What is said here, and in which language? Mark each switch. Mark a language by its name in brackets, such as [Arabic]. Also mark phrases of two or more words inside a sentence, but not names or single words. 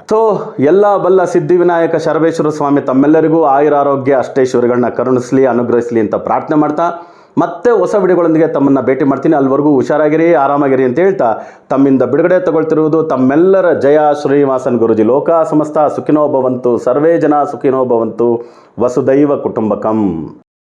[Kannada] ಸೊ ಎಲ್ಲ ಬಲ್ಲ ಸಿದ್ಧಿವಿನಾಯಕ ಶರಬೇಶ್ವರ ಸ್ವಾಮಿ ತಮ್ಮೆಲ್ಲರಿಗೂ ಆಯುರಾರೋಗ್ಯ ಅಷ್ಟೈಶ್ವರ್ಯಗಳನ್ನ ಕರುಣಿಸಲಿ, ಅನುಗ್ರಹಿಸಲಿ ಅಂತ ಪ್ರಾರ್ಥನೆ ಮಾಡ್ತಾ ಮತ್ತೆ ಹೊಸ ವಿಡಿಯೋಗಳೊಂದಿಗೆ ತಮ್ಮನ್ನು ಭೇಟಿ ಮಾಡ್ತೀನಿ. ಅಲ್ಲಿವರೆಗೂ ಹುಷಾರಾಗಿರಿ, ಆರಾಮಾಗಿರಿ ಅಂತ ಹೇಳ್ತಾ ತಮ್ಮಿಂದ ಬಿಡುಗಡೆ ತಗೊಳ್ತಿರುವುದು ತಮ್ಮೆಲ್ಲರ ಜಯ ಶ್ರೀನಿವಾಸನ್ ಗುರೂಜಿ. [Sanskrit] ಲೋಕ ಸಮಸ್ತ ಸುಖಿನೋ ಭವಂತು, ಸರ್ವೇ ಜನ ಸುಖಿನೋ ಭವಂತು, ವಸುದೈವ ಕುಟುಂಬಕಂ.